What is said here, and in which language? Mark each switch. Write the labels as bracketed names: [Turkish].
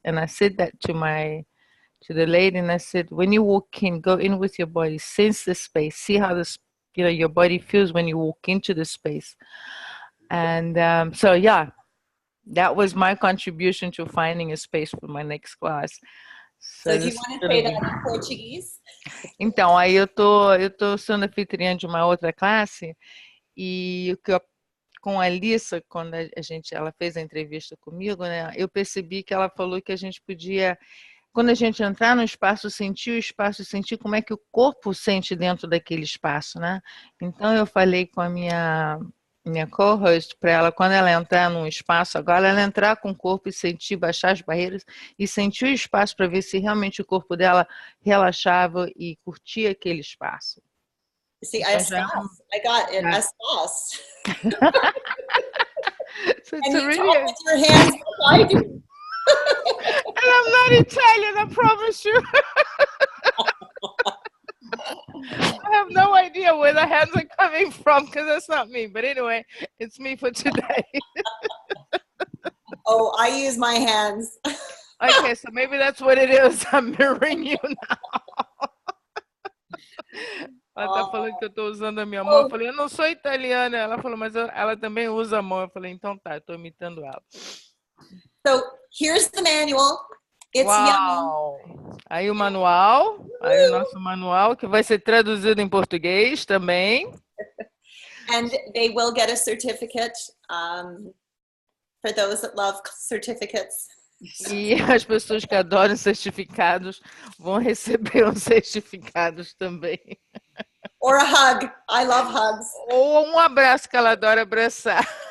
[English] And I said that to the lady, and I said, when you walk in, go in with your body, sense the space, see how your body feels when you walk into the space. And so, yeah, that was my contribution to finding a space for my next class. So do you want to say that in Portuguese? [Portuguese] Então, aí eu tô sendo anfitriã de uma outra classe, e com a Lisa, quando ela fez a entrevista comigo, né, eu percebi que ela falou que a gente podia, quando a gente entrar no espaço, sentir o espaço, sentir como é que o corpo sente dentro daquele espaço, né? Então eu falei com a minha co-host para ela, quando ela entrar num espaço, agora ela entrar com o corpo e sentir, baixar as barreiras e sentir o espaço para ver se realmente o corpo dela relaxava e curtia aquele espaço. [English] See, I got it. Yeah. [Portuguese] Espaço. [English] So and you talk with your hands like I do. And I'm not Italian, I promise you. I have no idea where the hands are coming from because that's not me. But anyway, it's me for today. Oh, I use my hands. Okay, so maybe that's what it is. I'm mirroring you now. [Portuguese] Ela tá falando que eu tô usando a minha mão. Eu falei, eu não sou italiana. Ela falou, mas ela também usa a mão. Eu falei, então tá, eu tô imitando ela. [English] So here's the manual. It's yummy. [Portuguese] Aí o manual, aí o nosso manual, que vai ser traduzido em português também. [English] And they will get a certificate for those that love certificates. [Portuguese] E as pessoas que adoram certificados vão receber os certificados também. [English] Or a hug. I love hugs. [Portuguese] Ou um abraço, que ela adora abraçar.